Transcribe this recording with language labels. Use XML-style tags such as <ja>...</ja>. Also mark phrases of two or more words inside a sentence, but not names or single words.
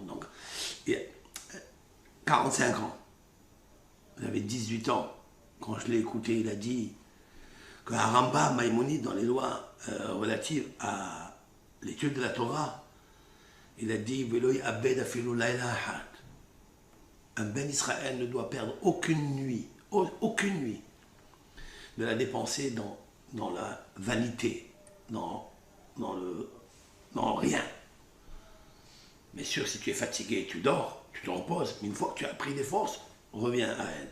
<fr>Donc, il y a 45 ans. J'avais 18 ans. Quand je l'ai écouté, il a dit qu'un Rambam Maïmonide, dans les lois relatives à l'étude de la Torah, il a dit</fr> <he>ולא יאבד אפילו לילה אחד.</he> <fr>Un Ben Israël ne doit perdre aucune nuit, de la dépenser dans la vanité, dans rien. Bien sûr, si tu es fatigué, tu dors, tu te reposes, mais une fois que tu as pris des forces, reviens à elle.</fr>